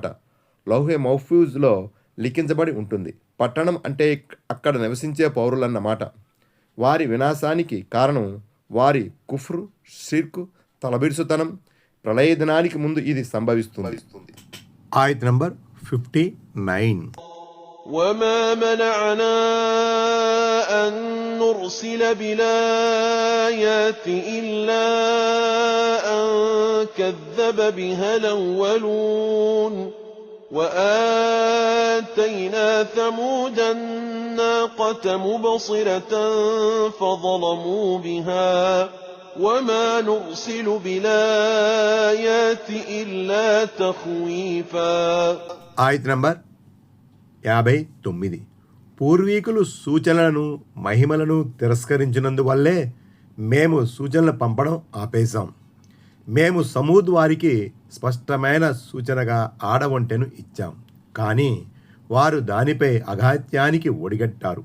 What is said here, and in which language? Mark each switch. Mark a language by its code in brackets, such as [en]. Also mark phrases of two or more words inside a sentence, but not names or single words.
[te] లౌహే మహ్ఫూజ్లో లిఖించబడి ఉంటుంది. పట్టణం అంటే అక్కడ నివసించే పౌరులన్నమాట. వారి వినాశానికి కారణం వారి కుఫ్రు, షిర్కు, తలబిరుసుతనం. ప్రళయ దినానికి ముందు ఇది సంభవిస్తుంది. ఆయత్ నంబర్ 59. [ar] وَمَا مَنَعَنَا أَن نُّرْسِلَ بِالْآيَاتِ إِلَّا أَن كَذَّبَ بِهَا الْأَوَّلُونَ وآتينا ثمود الناقة مبصرة فظلموا بها وما نرسل بالآيات إلا تخويفا. [te] ఆయత్ నంబర్ 59. పూర్వీకులు సూచనలను మహిమలను తిరస్కరించినందువల్లే మేము సూచనలు పంపడం ఆపేశాం. మేము సమూద్ వారికి స్పష్టమైన సూచనగా ఆడవంటెను ఇచ్చాం, కానీ వారు దానిపై అఘాత్యానికి ఒడిగట్టారు.